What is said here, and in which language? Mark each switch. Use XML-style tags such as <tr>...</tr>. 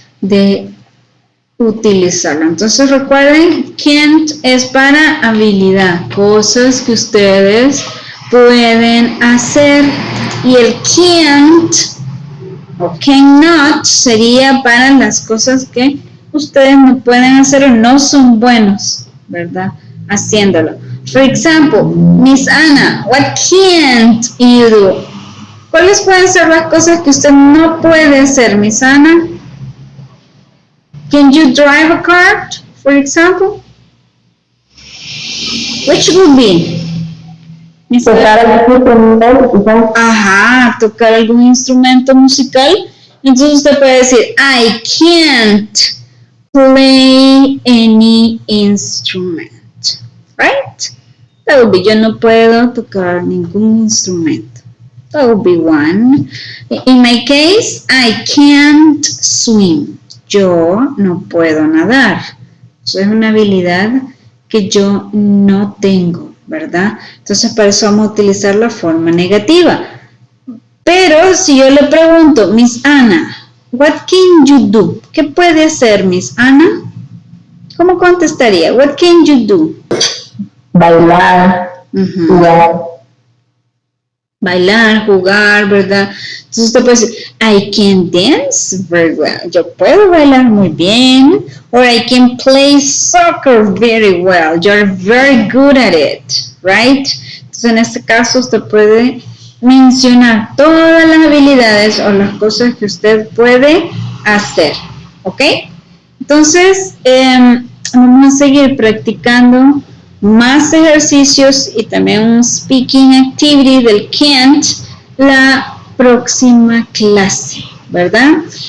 <es>De utilizarlo. Entonces recuerden, can't es para habilidad, cosas que ustedes pueden hacer, y el can't o cannot sería para las cosas que ustedes no pueden hacer o no son buenos, ¿verdad? Haciéndolo.</es> <en>For example, Miss Anna, what can't you do?</en> <es>¿Cuáles pueden ser las cosas que usted no puede hacer, Miss Anna?</es> <en>Can you drive a car, for example? Which would be?</en> <es>Tocar algún instrumento, quizás. Ajá, tocar algún instrumento musical. Entonces usted puede decir,</es> <en>I can't play any instrument. Right? That would be,</en> <es>yo no puedo tocar ningún instrumento.</es> <en>That would be one. In my case, I can't swim.</en> <es>Yo no puedo nadar. Eso es una habilidad que yo no tengo, ¿verdad? Entonces, para eso vamos a utilizar la forma negativa. Pero si yo le pregunto, Miss Anna,</es> <en>what can you do?</en> <es>¿Qué puede hacer, Miss Anna? ¿Cómo contestaría?</es> <en>What can you do?</en> <es>Bailar, jugar. Bailar, jugar, ¿verdad? Entonces usted puede decir,</es> <en>I can dance very well.</en> <es>Yo puedo bailar muy bien.</es> <en>Or I can play soccer very well. You're very good at it, right?</en> <es>Entonces en este caso usted puede mencionar todas las habilidades o las cosas que usted puede hacer, ¿ok? Entonces vamos a seguir practicando más ejercicios y también un speaking activity del can't la próxima clase, ¿verdad?</es>